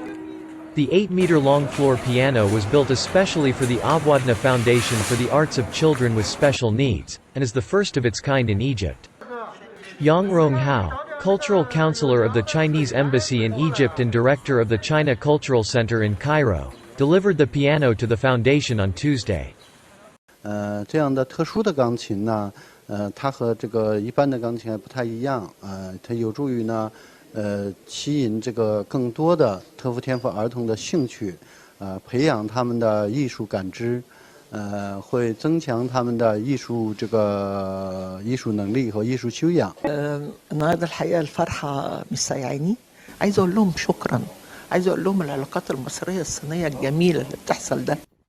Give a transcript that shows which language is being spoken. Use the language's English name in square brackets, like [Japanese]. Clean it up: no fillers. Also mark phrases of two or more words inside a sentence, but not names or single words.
[English] The 8-meter-long floor piano was built especially for the Abwadna Foundation for the Arts of Children with Special Needs, and is the first of its kind in Egypt. Yang Ronghao, cultural counselor of the Chinese embassy in Egypt and director of the China Cultural Center in Cairo, delivered the piano to the foundation on Tuesday. [Chinese] 这样的特殊的钢琴呢，它和这个一般的钢琴还不太一样，它有助于呢。吸引这个更多的特殊天赋儿童的兴趣，培养他们的艺术感知，会增强他们的艺术能力和艺术修养。 [Arabic] النهارده الحقيقه الفرحه مش سايعاني، عايزه اقول لهم شكرا، عايزه اقول لهم العلاقات المصريه الصينيه الجميله اللي بتحصل ده